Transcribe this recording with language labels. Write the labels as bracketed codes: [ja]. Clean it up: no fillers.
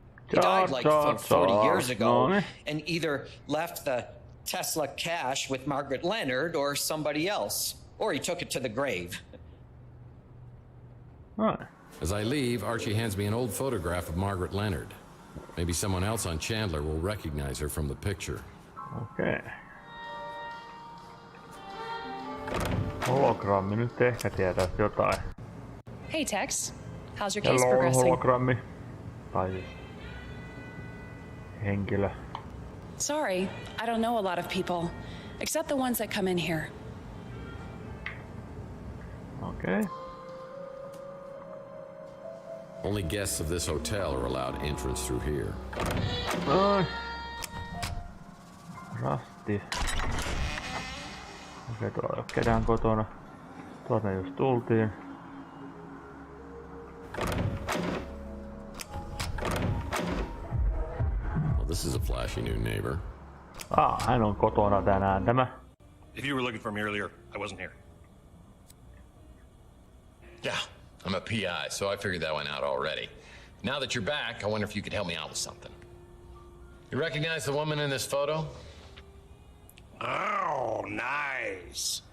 [en] He died like 40 years ago and either left the Tesla cache with Margaret Leonard or somebody else, or he took it to the grave. Right. As I leave, Archie hands me an old photograph of Margaret Leonard. Maybe someone else on Chandler will recognize her from the picture. Okay. [fi] Hologrammi nyt ehkä tietää jotain. [en] Hey Tex, how's your case progressing? [fi] Hologrammi. Tai siis henkilö. [en] Sorry, I don't know a lot of people, except the ones that come in here. Okay. Only guests of this hotel are allowed entrance through here. [fi] Rasti. Okei, tuolla ei ole ketään kotona. Tuolta just tultiin. [en] Well, this is a flashy new neighbor. [fi] Hän on kotona tänään tämä. [en] If you were looking for me earlier, I wasn't here. Yeah, I'm a PI, so I figured that one out already. Now that you're back, I wonder if you could help me out with something. You recognize the woman in this photo? Oh, nice.